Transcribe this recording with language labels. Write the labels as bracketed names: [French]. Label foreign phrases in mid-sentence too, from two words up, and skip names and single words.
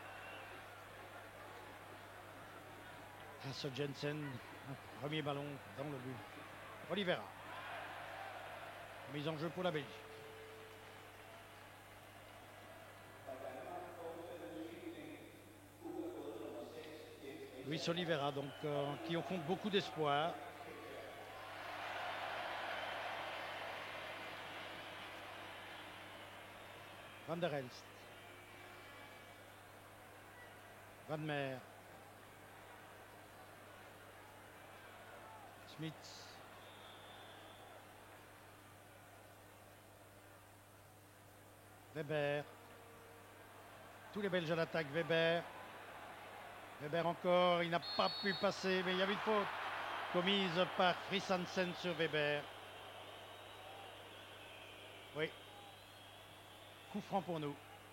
[French] Grâce à Jensen, un premier ballon dans le but. Oliveira. Mise en jeu pour la Belgique. Luis Oliveira, donc, qui au fond beaucoup d'espoir. Van der Elst. Van Meer. Smith. Weber. Tous les Belges à l'attaque. Weber. Weber encore. Il n'a pas pu passer, mais il y avait une faute commise par Christensen sur Weber. Oui. Coup franc pour nous.